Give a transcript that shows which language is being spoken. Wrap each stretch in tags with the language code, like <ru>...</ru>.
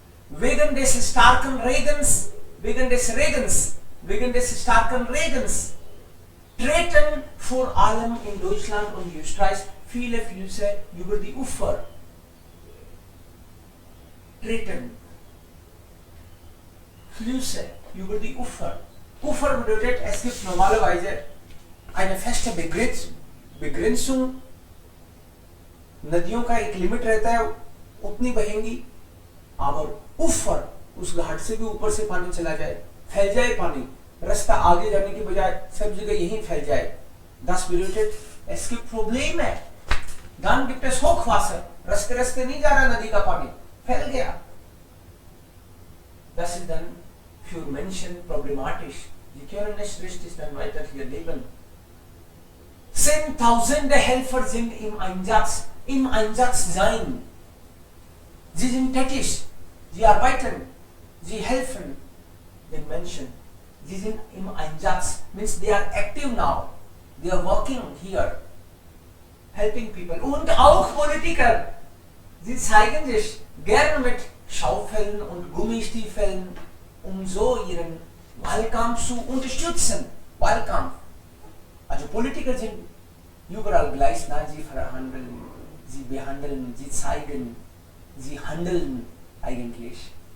<de>Wegen des starken Regens, wegen des starken Regens treten vor allem in Deutschland und Österreich viele Flüsse über die Ufer. Treten. Flüsse über die Ufer. Ufer bedeutet, es gibt normalerweise eine feste Begrenzung.</de> <hi>नदियों का एक limit रहता है, उतनी बहेंगी, और ऊपर उस घाट से भी ऊपर से पानी चला जाए, फैल जाए पानी, रास्ता आगे जाने की बजाय सब जगह यहीं फैल जाए.</hi> <de>Das bedeutet, es gibt Probleme. Dann gibt es Hochwasser.</de> <hi>रास्ते नहीं जा रहा नदी का पानी, फैल गया.</hi> <de>Das ist dann für Menschen problematisch. Sie können nicht richtig dann weiter hier leben. 10.000 Helfer sind im Einsatz sein. Sie sind tätig, sie arbeiten, sie helfen den Menschen. Sie sind im Einsatz,</de> <en>means they are active now. They are working here, helping people.</en> <de>Und auch Politiker, sie zeigen sich gerne mit Schaufeln und Gummistiefeln, um so ihren Wahlkampf zu unterstützen. Wahlkampf. Also Politiker sind überall gleich, na, sie verhandeln, sie behandeln, sie zeigen, sie handeln eigentlich.</de>